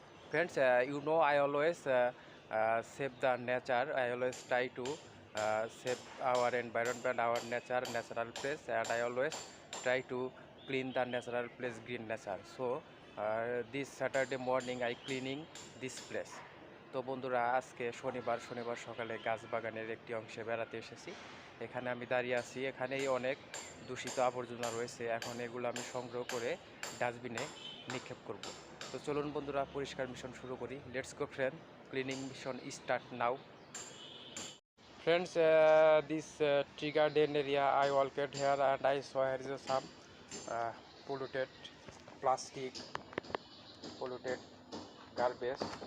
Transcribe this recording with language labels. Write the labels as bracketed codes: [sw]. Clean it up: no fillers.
[en] Friends, you know I always save the nature. I always try to save our environment, our nature, natural place, and I always try to clean the natural place, green nature. So this Saturday morning I cleaning this place. [bn] তো বন্ধুরা আজকে শনিবার সকালে গাছ বাগানের একটি অংশে বেড়াতে এসেছি। এখানে আমি দাঁড়িয়ে আছি, এখানেই অনেক দূষিত আবর্জনা রয়েছে। এখন এগুলো আমি সংগ্রহ করে ডাস্টবিনে নিক্ষেপ করব। তো চলুন বন্ধুরা পরিষ্কার মিশন শুরু করি। [en] Let's go friend, cleaning mission start now. Friends, this tree garden area I walked here and I saw here is some polluted plastic, polluted garbage.